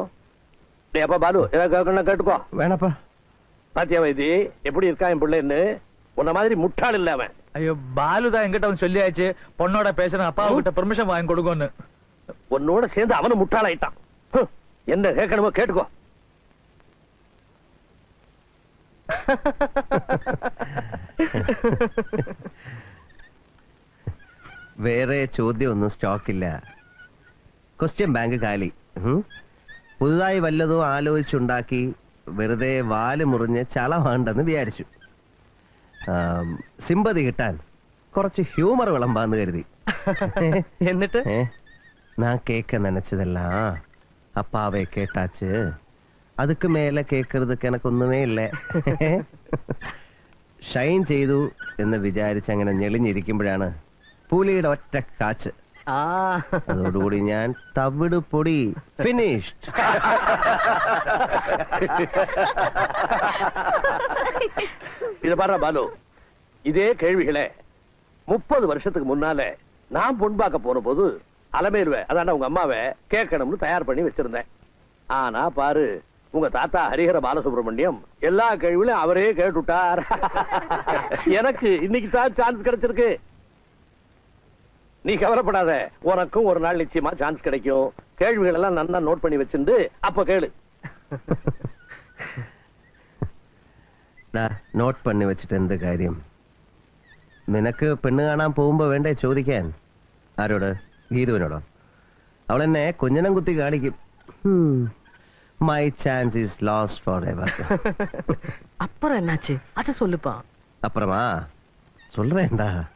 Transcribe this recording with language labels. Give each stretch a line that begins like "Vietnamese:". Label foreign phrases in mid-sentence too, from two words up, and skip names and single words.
Tamil: அப்பா பாலு, ஏதாவது கேட்டுக்கோ. வேணப்பா. பாத்தியா வைத்தி எப்படி இருக்கா என் பிள்ளைன்னு? உன்ன மாதிரி முட்டாள் இல்ல அவன். ஐயோ, பாலுதான் என்கிட்ட அவன் சொல்லியாச்சு பொண்ணோட பேசணும், அப்பா கிட்ட பெர்மிஷன் வாங்கி கொடுங்கன்னு. உன்னோட சேர்ந்து அவனும் முட்டாளாயிட்டான். என்ன கேட்கணுமோ கேட்டுக்கோ.
Malayalam: വേറെ ചോദ്യമൊന്നും സ്റ്റോക്കില്ല. ക്വസ്റ്റ്യൻ ബാങ്ക് കാലി. പുതുതായി വല്ലതും ആലോചിച്ചുണ്ടാക്കി വെറുതെ വാല് മുറിഞ്ഞ് ചളവാണ്ടെന്ന് വിചാരിച്ചു. സിമ്പതി കിട്ടാൻ കുറച്ച് ഹ്യൂമർ വിളമ്പാന്ന് കരുതി. എന്നിട്ട്
Tamil: நான் கேட்க நினைச்சதெல்லாம் அப்பாவை கேட்டாச்சு. அதுக்கு மேல கேட்கறதுக்கு எனக்கு
Malayalam: ഒന്നുമേ ഇല്ല. ഷൈൻ ചെയ്തു എന്ന് വിചാരിച്ച് അങ്ങനെ ഞെളിഞ്ഞിരിക്കുമ്പോഴാണ് പുലിയുടെ ഒറ്റ കാച്ച്. അതോടുകൂടി ഞാൻ തവിട് പൊടി ഫിനിഷ്ഡ്.
Tamil: இத பாரு பாலு, இதே கேள்விகளை 30 வருஷத்துக்கு முன்னால நான் பொன் பார்க்க போன போது அலமேலுவை, அதான உங்க அம்மாவை கேட்கணும்னு தயார் பண்ணி வச்சிருந்தேன். ஆனா பாரு, உங்க தாத்தா ஹரிஹர பாலசுப்ரமணியம் எல்லா கேள்வியும் அவரே கேட்டுட்டார். எனக்கு இன்னைக்கு தான் சான்ஸ் கிடைச்சிருக்கு. நீ கவலைப்படாத, உனக்கும் ஒரு நாள் நிச்சயமா சான்ஸ் கிடைக்கும். கேள்விகள் எல்லாம் நல்லா நோட் பண்ணி வச்சிருந்து அப்ப கேளு.
Malayalam: നോട്ട് പണി വെച്ചിട്ട് എന്ത് കാര്യം? നിനക്ക് പെണ്ണ് കാണാൻ പോകുമ്പോ വേണ്ടേ ചോദിക്കാൻ? ആരോട്? ഗീതുവിനോടോ? അവളെന്നെ കുഞ്ഞനം കുത്തി കാണിക്കും.
English: My chance is lost forever.
Tamil: அப்புறம் என்னாச்சு அது சொல்லுப்பா. அப்புறமா சொல்றேன்டா.